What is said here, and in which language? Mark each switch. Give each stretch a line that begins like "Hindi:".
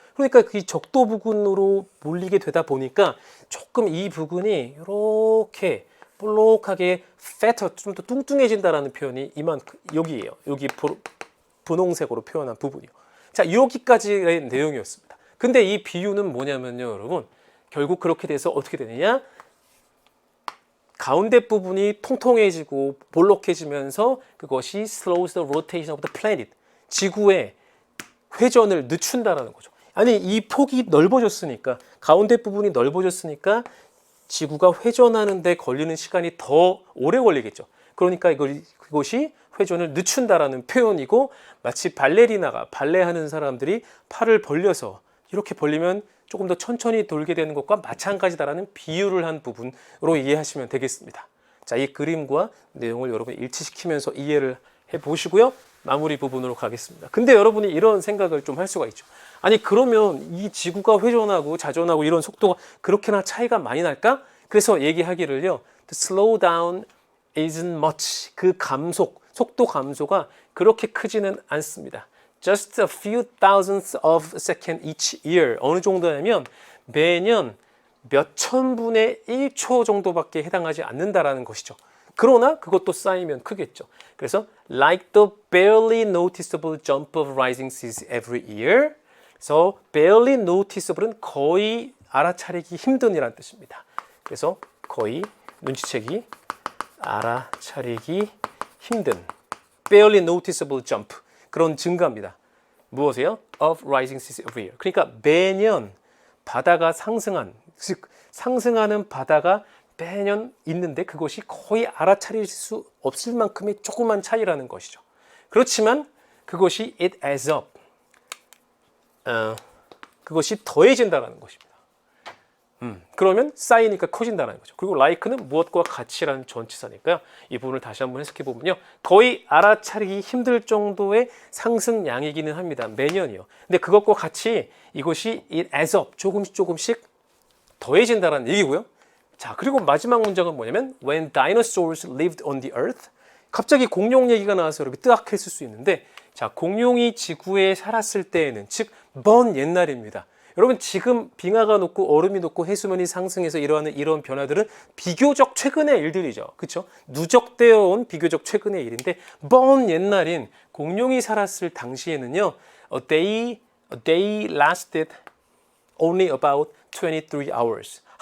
Korean: 그러니까 그 적도 부근으로 몰리게 되다 보니까 조금 이 부근이 이렇게 볼록하게 fatter, 좀 더 뚱뚱해진다라는 표현이 여기예요. 여기 분홍색으로 표현한 부분이요. 자, 여기까지의 내용이었습니다. 근데 이 비유는 뭐냐면요, 여러분. 결국 그렇게 돼서 어떻게 되느냐? 가운데 부분이 통통해지고 볼록해지면서 그것이
English: slows the rotation of the planet.
Korean: 지구의 회전을 늦춘다라는 거죠. 아니, 이 폭이 넓어졌으니까, 가운데 부분이 넓어졌으니까 지구가 회전하는 데 걸리는 시간이 더 오래 걸리겠죠. 그러니까 그것이 회전을 늦춘다라는 표현이고, 마치 발레리나가 발레하는 사람들이 팔을 벌려서 이렇게 벌리면 조금 더 천천히 돌게 되는 것과 마찬가지다라는 비유를 한 부분으로 이해하시면 되겠습니다. 자, 이 그림과 내용을 여러분이 일치시키면서 이해를 해보시고요. 마무리 부분으로 가겠습니다. 근데 여러분이 이런 생각을 좀 할 수가 있죠. 아니, 그러면 이 지구가 회전하고 자전하고 이런 속도가 그렇게나 차이가 많이 날까? 그래서 얘기하기를요.
English: The slow down isn't much.
Korean: 그 속도 감소가 그렇게 크지는 않습니다.
English: Just a few thousandths of a second each year.
Korean: 어느 정도냐면 매년 몇천 분의 1초 정도밖에 해당하지 않는다라는 것이죠. 그러나 그것도 쌓이면 크겠죠. 그래서
English: like the barely noticeable jump of rising seas every year.
Korean: 그래서
English: barely noticeable
Korean: 은 거의 알아차리기 힘든이라는 뜻입니다. 그래서 거의 눈치채기, 알아차리기 힘든
English: barely noticeable jump,
Korean: 그런 증가입니다. 무엇이에요?
English: of rising seas every year.
Korean: 그러니까 매년 바다가 즉 상승하는 바다가 매년 있는데 그것이 거의 알아차릴 수 없을 만큼의 조그만 차이라는 것이죠. 그렇지만 그것이
English: it adds up.
Korean: 그것이 더해진다는 것입니다. 그러면 쌓이니까 커진다는 거죠. 그리고 like는 무엇과 같이라는 전치사니까요. 이 부분을 다시 한번 해석해 보면요. 거의 알아차리기 힘들 정도의 상승량이기는 합니다. 매년이요. 근데 그것과 같이 이것이
English: it adds up.
Korean: 조금씩 더해진다는 얘기고요. 자, 그리고 마지막 문장은 뭐냐면
English: when dinosaurs lived on the earth.
Korean: 갑자기 공룡 얘기가 나와서 여러분 뜨악했을 수 있는데, 자, 공룡이 지구에 살았을 때에는, 즉 먼 옛날입니다. 여러분, 지금 빙하가 녹고 얼음이 녹고 해수면이 상승해서 일어나는 이런 변화들은 비교적 최근의 일들이죠. 그렇죠? 누적되어 온 비교적 최근의 일인데, 먼 옛날인 공룡이 살았을 당시에는요.
English: A day lasted only about 23 hours.